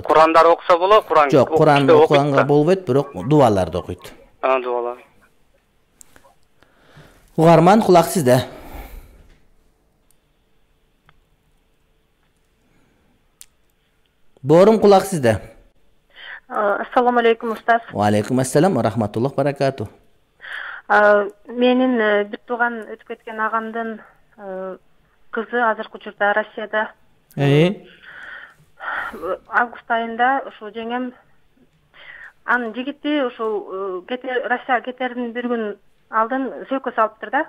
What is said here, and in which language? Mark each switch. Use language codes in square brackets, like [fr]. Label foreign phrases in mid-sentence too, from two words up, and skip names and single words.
[ky] Курандар окуса болобу? Куран жок, Куран окуганга болбойт, бирок дуаларды окуйт. Дуалар. Угарман, кулак сизде. Борум, кулак сизде. [ar] السلام عليكم, устаз. وعليكم السلام ورحمة الله بركاته. [ky] Менин бир тууган өтүп кеткен агамдын кызы азыркы учурда Россияда. Август айында ошол жеңем анын жигити ошол Россияга кетердин бир күн алдын сөйкө салыптыр да.